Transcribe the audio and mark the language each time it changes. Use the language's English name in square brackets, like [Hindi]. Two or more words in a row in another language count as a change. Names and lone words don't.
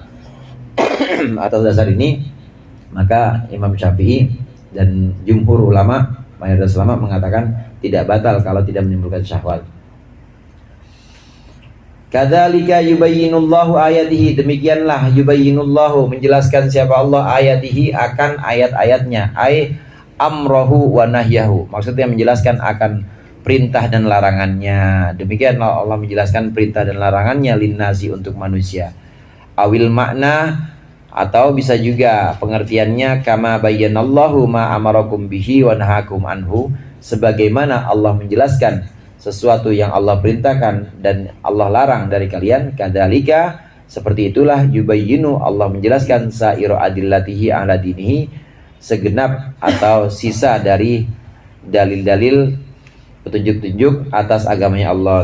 [Indonesian] Atas dasar ini, maka Imam Syafi'i dan jumhur ulama, mayoritas ulama mengatakan tidak batal kalau tidak menimbulkan syahwat. [Arabic] كذلك يبين الله آياته, [Indonesian] demikianlah yubayyinullahu, menjelaskan siapa Allah, ayatihi, akan ayat-ayatnya, [Arabic] أي أمره ونهيه, [Indonesian] maksudnya menjelaskan akan perintah dan larangannya. Demikianlah Allah menjelaskan perintah dan larangannya linnasi, untuk manusia. [Arabic] أو المعنى, [Indonesian] atau bisa juga pengertiannya [Arabic] كما بين الله ما أمركم به ونهاكم عنه, [Indonesian] sebagaimana Allah menjelaskan sesuatu yang Allah perintahkan dan Allah larang dari kalian. Kadzalika, seperti itulah, yubayyinu, Allah menjelaskan [Arabic] سائر أدلته على دينه, [Indonesian] segenap atau sisa dari dalil-dalil petunjuk-petunjuk atas agamanya Allah.